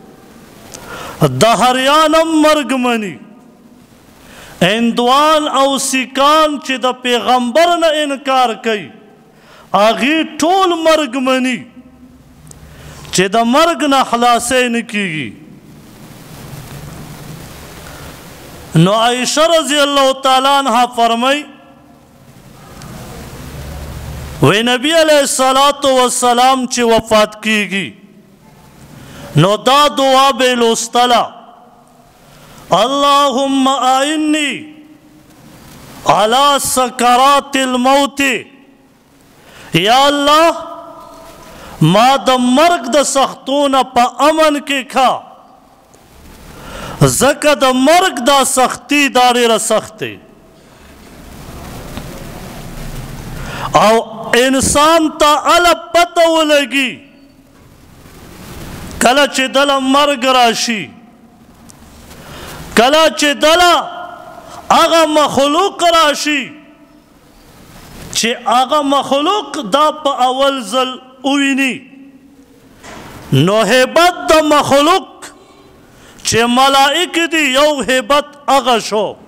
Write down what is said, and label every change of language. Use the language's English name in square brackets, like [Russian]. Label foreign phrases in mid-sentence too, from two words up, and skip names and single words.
[Pashto] دهریان هم مرګ مني، هندوان او سیکان چې د پیغمبر نه انکار کوي هغې ټول مرګ مني چې د مرګ نه خلاصی نه کیږي. نو عائشہ [Arabic] رضی اللہ تعالیٰ عنہ [Pashto] فرمائی وی نبی [Arabic] علیہ السلام [Pashto] چې وفات کیږي نو دا دعا به لوستله [Arabic] اللهم اعني على سکرات الموت، [Pashto] یا الله ما د مرگ د سختونه په امن کې کھا، زکه د مرگ دا سختی دا ډیره سخت دی. او انسان ته اله پته ولګي کله چې دله مرگ راشي، کله چې دله هغه مخلوق راشي چې هغه مخلوق دا په اول ځل وویني، نو هیبت د مخلوق چې ملائک دی یو هیبت هغه شو.